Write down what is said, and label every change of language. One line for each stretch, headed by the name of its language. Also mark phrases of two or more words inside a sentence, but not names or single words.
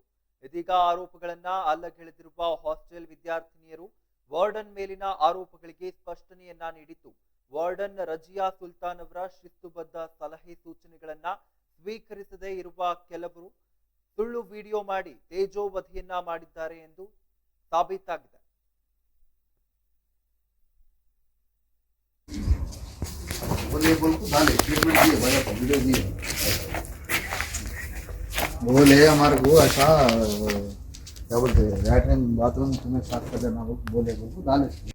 Kannada: ಇದೀಗ ಆರೋಪಗಳನ್ನ ಅಲ್ಲಗೆಳೆದಿರುವ ಹಾಸ್ಟೆಲ್ ವಿದ್ಯಾರ್ಥಿನಿಯರು ವಾರ್ಡನ್ ಮೇಲಿನ ಆರೋಪಗಳಿಗೆ ಸ್ಪಷ್ಟನೆಯನ್ನ ನೀಡಿದ್ದು, ವಾರ್ಡನ್ ರಜಿಯಾ ಸುಲ್ತಾನ್ ಅವರ ಶಿಸ್ತುಬದ್ಧ ಸಲಹೆ ಸೂಚನೆಗಳನ್ನ ಸ್ವೀಕರಿಸದೇ ಇರುವ ಕೆಲವರು ಸುಳ್ಳು ವಿಡಿಯೋ ಮಾಡಿ ತೇಜೋವಧಿಯನ್ನ ಮಾಡಿದ್ದಾರೆ ಎಂದು ಸಾಬೀತಾಗಿದೆ.
Hindi: बोले हमारे को ऐसा क्या बोलते हैं
English: latrine bathroom
Hindi: तुम्हें साफ कर देना बोले बोल डाले